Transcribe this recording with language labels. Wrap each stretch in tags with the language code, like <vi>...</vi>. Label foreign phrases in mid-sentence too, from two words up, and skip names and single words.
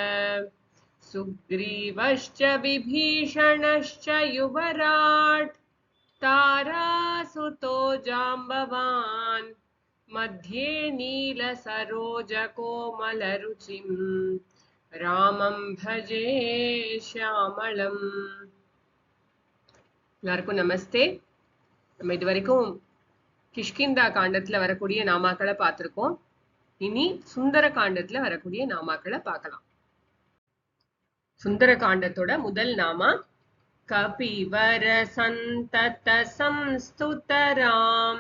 <sa>सुग्रीवश्च विभीषणश्च युवराट् तारासुतो जाम्बवान् मध्ये नीलसरोजकोमलरुचिम् रामं भजे श्यामळम्.</sa> <ta>எல்லாருக்கும் நமஸ்தே. நம்ம இது வரைக்கும் கிஷ்கிந்தா காண்டத்துல வரக்கூடிய நாமாக்களை பார்த்திருக்கோம். இனி சுந்தர காண்டத்துல வரக்கூடிய நாமாக்களை பார்க்கலாம். சுந்தர காண்டத்தோட முதல் நாமா</ta> <sa>कपिवर संतत संस्तुतराम.</sa>